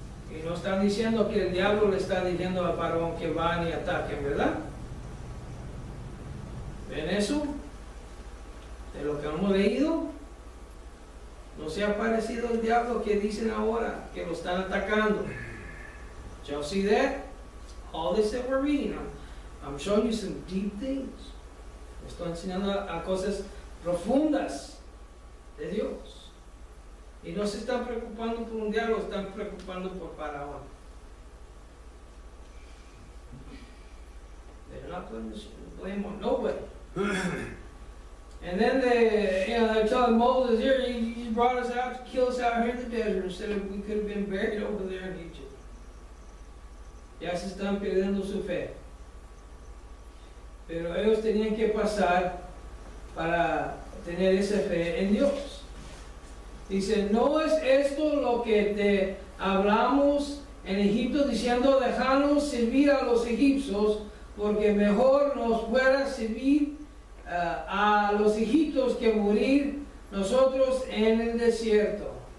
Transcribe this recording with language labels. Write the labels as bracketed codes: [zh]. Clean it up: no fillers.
[es] Y no están diciendo que el diablo le está diciendo al varón que van y ataquen, ¿verdad? ¿Ven eso? De lo que hemos leído, no se ha parecido el diablo que dicen ahora que lo están atacando. [en] Y'all see that? All this that we're reading, I'm showing you some deep things. [es] Estoy enseñando a cosas profundas de Dios. Y no se están preocupando por un diablo, están preocupando por Faraón. [en] They're not putting the blame on nobody. And then they're telling Moses, here, you brought us out to kill us out here in the desert instead of we could have been buried over there in Egypt. [es] Ya se están perdiendo su fe. Pero ellos tenían que pasar para tener esa fe en Dios. Dice, ¿no es esto lo que te hablamos en Egipto diciendo, dejarnos servir a los egipcios, porque mejor nos fuera servir a los egipcios que morir nosotros en el desierto?